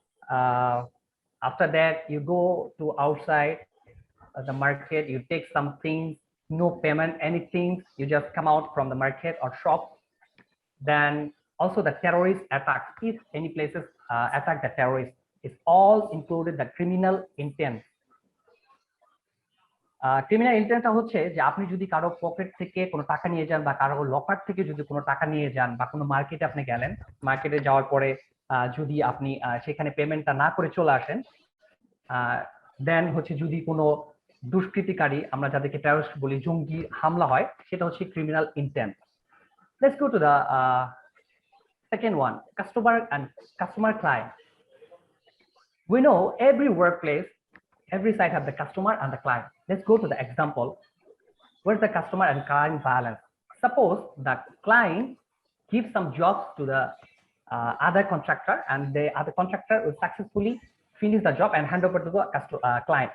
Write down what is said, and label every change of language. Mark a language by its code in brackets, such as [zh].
[en] After that, you go to outside the market, you take some things, no payment, anything, you just come out from the market or shop. Then also the terrorist attacks, if any places attack the terrorists, it's all included the criminal intent. [bn] Criminal ইন্টেন্টটা হচ্ছে যে আপনি যদি কারো pocket থেকে কোনো টাকা নিয়ে যান বা কারো লকার থেকে যদি কোনো টাকা নিয়ে যান বা কোনো মার্কেটে আপনি গেলেন, মার্কেটে যাওয়ার পরে যদি আপনি সেখানে পেমেন্টটা না করে চলে আসেন, দেন হচ্ছে যদি কোনো দুষ্কৃতিকারী, আমরা যাদেরকে টেররিস্ট বলি, জঙ্গি হামলা হয়, সেটা হচ্ছে criminal intent. [en] Let's go to the second one, customer client. We know every workplace, every site have the customer and the client. Let's go to the example. Where's the customer and client balance? Suppose the client gives some jobs to the other contractor, and the other contractor will successfully finish the job and hand over to the client.